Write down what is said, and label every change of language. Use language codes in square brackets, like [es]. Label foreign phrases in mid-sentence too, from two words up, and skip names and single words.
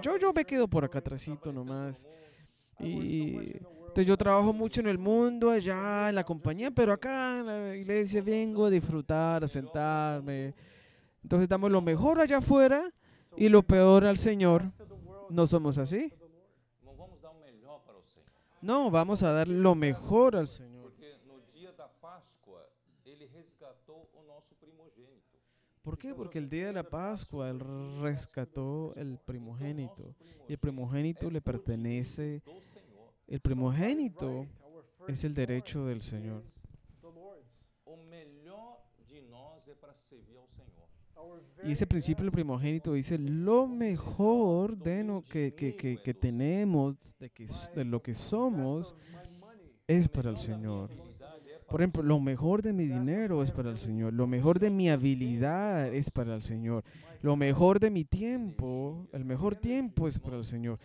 [es] Yo me quedo por acá atrásito nomás. Y entonces yo trabajo mucho en el mundo, allá en la compañía, pero acá en la iglesia vengo a disfrutar, a sentarme. Entonces damos lo mejor allá afuera y lo peor al Señor. ¿No somos así? [pt] Não vamos dar o melhor para o Senhor. [es] No, vamos a dar lo mejor al Señor. [pt] Porque no dia da Páscoa, ele resgatou o nosso primogênito. [es] ¿Por qué? Porque el día de la Pascua Él rescató el primogénito. Y el primogénito le pertenece. [pt] Do Senhor. [es] El primogénito es el derecho del Señor. [pt] O melhor de nós é para servir ao Senhor. [es] Y ese principio del primogénito dice lo mejor de lo que tenemos, de lo que somos, es para el Señor. Por ejemplo, lo mejor de mi dinero es para el Señor. Lo mejor de mi habilidad es para el Señor. Lo mejor de mi tiempo, el mejor tiempo es para el Señor.